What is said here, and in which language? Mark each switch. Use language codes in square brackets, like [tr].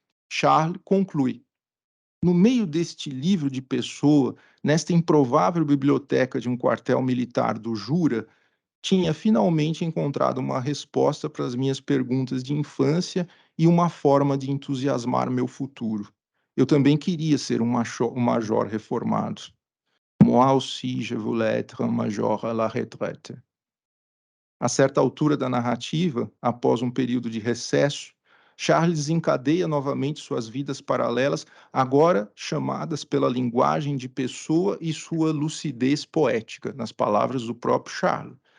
[pt] Charles conclui: no meio deste livro de Pessoa, nesta improvável biblioteca de um quartel militar do Jura, tinha finalmente encontrado uma resposta para as minhas perguntas de infância e uma forma de entusiasmar meu futuro. Eu também queria ser um major reformado. [fr] Moi aussi, je voulais être un major à la retraite. [pt] A certa altura da narrativa, após um período de recesso, Charles desencadeia novamente suas vidas paralelas, agora chamadas pela linguagem de Pessoa e sua lucidez poética, nas palavras do próprio Charles.